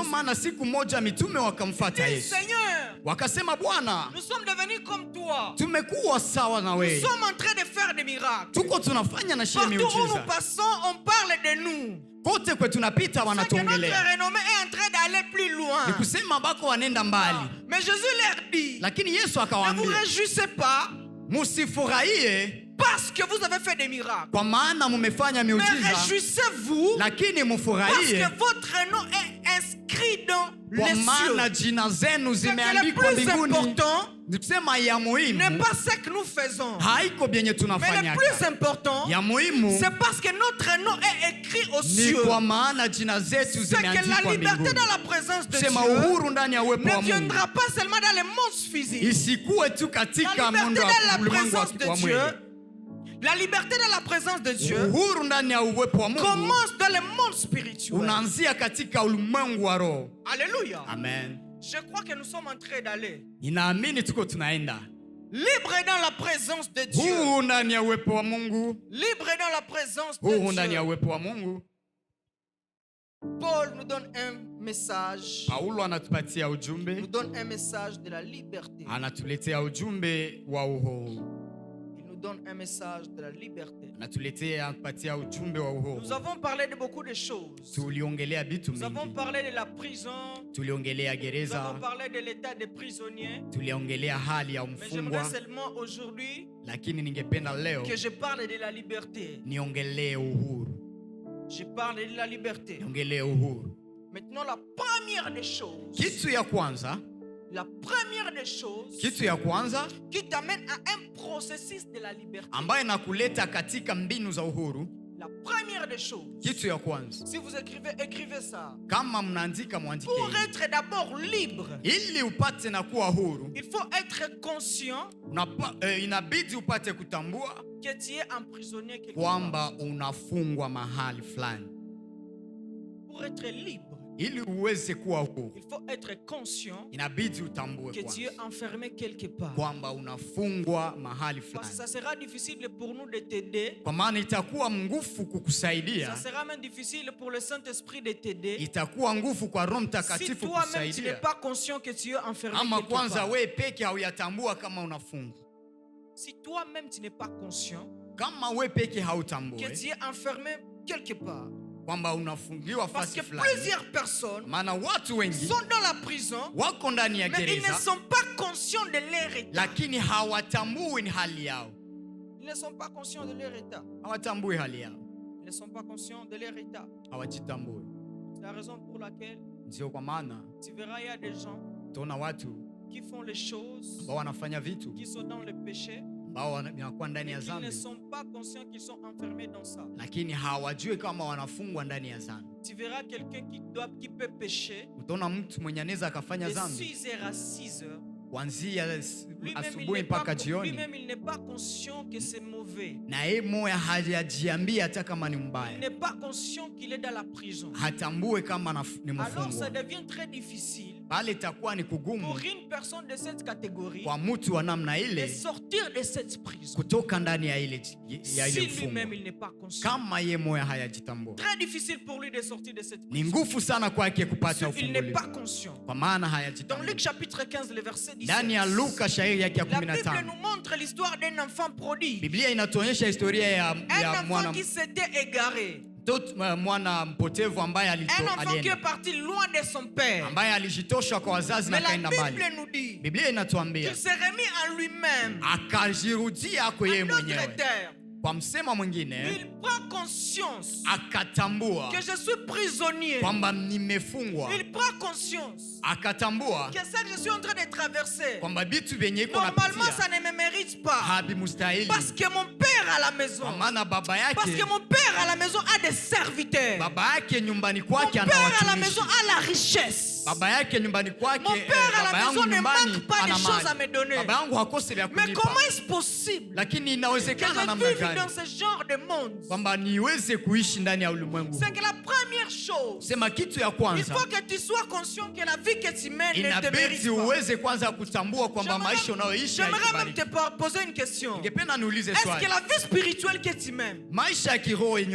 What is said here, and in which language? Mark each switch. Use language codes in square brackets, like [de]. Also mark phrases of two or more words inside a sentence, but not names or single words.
[sw] Ndio maana siku moja mitume wakamfuata [fr] Ils disent, [sw] Yesu [fr] Seigneur, [sw] wakasema, Bwana, [fr] nous sommes devenus comme toi. [sw] tumekuwa sawa na [fr] Nous [sw] wewe, [fr] sommes en train de faire des miracles. [sw] tuko tunafanya na shie [fr] Partout où nous [sw] miujiza, [fr] passons, on parle de nous. [sw] kote kwe tunapita [fr] C'est que notre [sw] wanatuongelea, [fr] renommée est en train d'aller plus loin. [sw] ni kusema bako wanenda mbali. [fr] Mais Jésus leur dit, [sw] Lakini Yesu [fr] ne vous [sw] akawaambia, [fr] réjouissez pas [sw] musifurahie [fr] parce que vous avez fait des miracles. [sw] kwa maana mumefanya [fr] Mais [sw] miujiza, [fr] réjouissez-vous [sw] lakini [fr] parce [sw] mufurahie [fr] que votre nom est inscrit dans [sw] kwa [fr] les [sw] maana [fr] cieux. [sw] jina zenu [fr] C'est que le [sw] zimeandikwa [fr] plus [sw] mbinguni. [fr] important [sw] Ni kusema ya [fr] n'est [sw] muhimu [fr] pas ce que nous faisons. [sw] haiko vyenye [fr] Mais le [sw] tunafanya, [fr] plus important, [sw] ya muhimu [fr] c'est parce que notre nom est écrit aux [sw] ni [fr] cieux. [sw] kwa maana jina zetu [fr] C'est que la [sw] zimeandikwa [fr] liberté [sw] mbinguni. [fr] dans la présence de [sw] Sema [fr] Dieu [sw] uhuru ndani ya uwepo wa [fr] ne [sw] Mungu [fr] viendra pas seulement dans les mondes physiques. [sw] isikuwe tu [fr] La [sw] katika [fr] liberté [sw] muundo [fr] dans [sw] wa [fr] la [sw] ulimwengu [fr] présence [sw] wa [fr] de [sw] mwili. [fr] Dieu, la liberté dans la présence de Dieu [sw] Uhuru ndani ya uwepo wa Mungu [fr] commence dans le monde spirituel. [sw] unaanzia katika ulimwengu wa roho. [fr] Alléluia. [sw] Amen. [fr] Je crois que nous sommes en train d'aller [sw] Ninaamini tuko tunaenda [fr] libre dans la présence de Dieu. [sw] huu ndani ya uwepo wa Mungu, [fr] Libre dans la présence de [sw] huu ndani ya [fr] Dieu. [sw] uwepo wa Mungu. [fr] Paul nous donne un message. [sw] Paulo anatupatia [fr] Nous [sw] ujumbe, [fr] donne un message de la liberté. [sw] anatuletea ujumbe wa uhuru. [fr] Il nous donne un message de la liberté. [sw] Anatuletea kupatia ujumbe wa uhuru. [fr] Nous avons parlé de beaucoup de choses. [sw] Tuliongelea vitu [fr] Nous avons [sw] mingi. [fr] parlé de la prison. [sw] Tuliongelea [fr] Nous [sw] gereza. [fr] avons parlé de l'état des prisonniers. [sw] Tuliongelea hali ya [fr] Mais j'aimerais [sw] mfungwa. [fr] seulement aujourd'hui [sw] Lakini ningependa leo [fr] que je parle de la liberté. [sw] niongelee uhuru. [fr] Je parle de la liberté. [sw] Niongelee uhuru. [fr] Maintenant, la première des choses. [sw] Kitu ya kwanza, [fr] La première des choses [sw] kitu ya kwanza [fr] qui t'amène à un processus de la liberté. [sw] ambaye nakuleta katika mbinu za uhuru. [fr] La première des choses. [sw] Kitu ya kwanza, [fr] Si vous écrivez, écrivez ça. [sw] kama mnaandika mwandike [fr] Pour [sw] hivi. [fr] être d'abord libre, [sw] Ili upate na kuwa huru, [fr] il faut être conscient [sw] inabidi upate kutambua [fr] que tu es emprisonné quelque part. [sw] kwamba unafungwa mahali fulani. [fr] Pour être libre, [sw] Ili uweze kuwa huru, [fr] il faut être conscient [sw] inabidi utambue [fr] que tu es [sw] kwanza [fr] enfermé quelque part. [sw] kwamba unafungwa mahali [fr] Parce que ça [sw] fulani, [fr] sera difficile pour nous de t'aider. [sw] kwa maana itakuwa nguvu [fr] Ça [sw] kukusaidia, [fr] sera même difficile pour le Saint-Esprit de t'aider. [sw] itakuwa nguvu kwa Roho [fr] Si [sw] Mtakatifu [fr] toi-même tu n'es [sw] kukusaidia, [fr] pas conscient que tu es enfermé [sw] ama [fr] quelque [sw] kwanza [fr] part. [sw] wewe peke hauyatambua kama unafungwa. [fr] Si toi-même tu n'es pas conscient [sw] Kama wewe peke [fr] que [sw] hautambue [fr] tu es enfermé quelque part. [sw] kwamba unafungiwa [fr] Parce [sw] fasi [fr] que [sw] fulani, [fr] plusieurs personnes [sw] maana watu wengi [fr] sont dans la prison, [sw] wako ndani ya [fr] mais ils ne [sw] gereza [fr] sont pas conscients de leur état. [sw] lakini hawatambui ni hali yao, [fr] Ils ne sont pas conscients de leur état. [sw] hawatambui hali yao, [fr] Ils ne sont pas conscients de leur état. [sw] hawajitambui. [fr] C'est la raison pour laquelle [sw] Ndio kwa maana [fr] tu verras, il y a des gens [sw] tunaona watu [fr] qui font les choses, [sw] ambao wanafanya vitu [fr] qui sont dans le péché, [sw] ambao wanakuwa ndani ya [fr] mais qui ne [sw] dhambi, [fr] sont pas conscients qu'ils sont enfermés dans ça. [sw] lakini hawajui kama wanafungwa ndani ya dhambi. [fr] Tu verras quelqu'un qui peut pécher [sw] Utaona mtu mwenye anaweza akafanya [fr] de [sw] dhambi [fr] 6h à 6h. [sw] kuanzia [fr] Lui-même, [sw] asubuhi mpaka jioni, [fr] lui-même, il n'est pas conscient que c'est mauvais. [sw] na yeye moya hajajiambia hata kama ni [fr] Il [sw] mbaya, [fr] n'est pas conscient qu'il est dans la prison. [sw] hatambue kama ni [fr] Alors ça [sw] mfungwa. [fr] devient très difficile [sw] Pale itakuwa ni kugumu [fr] pour une personne de cette catégorie [sw] kwa mtu wa namna [fr] de [sw] ile [fr] sortir de cette prison. [sw] kutoka ndani ya ile [fr] Si [sw] mfungo, [fr] lui-même il n'est pas conscient. [sw] kama ye moya hayajitambua. [fr] Très difficile pour lui de sortir de cette [sw] Ni [fr] prison. [sw] nguvu sana kwake kupata [fr] Il n'est pas [sw] ufungulivu, [fr] conscient. [sw] kwa maana [fr] Dans [sw] hayajitambua. [fr] Luc chapitre 15, le verset 17, [sw] Ndani ya Luka shairi yake ya [fr] la Bible [sw] 15, [fr] nous montre l'histoire d'un enfant prodigue. [sw] Biblia inatuonyesha historia ya [fr] Un enfant [sw] mwana [fr] qui s'était égaré. [sw] mwana mpotevu ambaye [fr] Un enfant qui [sw] alienda, [fr] est parti loin de son père. [sw] ambaye alijitosha kwa wazazi [fr] Mais [sw] na [fr] la [sw] kaenda [fr] Bible [sw] mbali. [fr] nous dit [sw] Biblia inatuambia [fr] qu'il s'est remis en lui-même. [sw] akajirudia ako yeye [fr] En d'autres [sw] mwenyewe. [fr] termes, [sw] Kwa msemo mwingine, [fr] il prend conscience [sw] akatambua [fr] que je suis prisonnier. [sw] kwamba nimefungwa, [fr] Il prend conscience [sw] akatambua [fr] que ça que je suis en train de traverser, [sw] kwamba vitu vyenye iko [fr] normalement [sw] napitia [fr] ça ne me mérite pas. [sw] havimstahili, [fr] Parce que mon père à la maison, [sw] kwa maana baba [fr] parce que [sw] yake [fr] mon père à la maison a des serviteurs. [sw] baba yake nyumbani [fr] Mon [sw] kwake ana [fr] père à la maison [sw] watumishi. [fr] a la richesse. [sw] Baba yake nyumbani kwake, [fr] Mon père à la [sw] baba [fr] maison [sw] yangu [fr] ne [sw] nyumbani [fr] manque pas de [sw] ana [fr] choses à [sw] mali. [fr] me donner. [sw] Baba yangu hakose vya [fr] Mais [sw] kunipa. [fr] comment est-ce possible [sw] Lakini [fr] que [sw] inawezekana [fr] je [sw] namna [fr] vive [sw] gani [fr] dans ce genre de monde? [sw] kwamba niweze kuishi ndani ya ulimwengu? [fr] C'est que la première chose, [sw] Sema kitu ya [fr] il [sw] kwanza, [fr] faut que tu sois conscient que la vie que tu mènes ne te [sw] inabidi [fr] mérite pas. [sw] uweze kwanza kutambua kwamba maisha unayoishi [fr] J'aimerais même [sw] haikubaliki. [fr] te poser une question. [sw] Ningependa niulize [fr] Est-ce [sw] swali, [fr] que la vie spirituelle que tu mènes, [sw] maisha ya kiroho yenye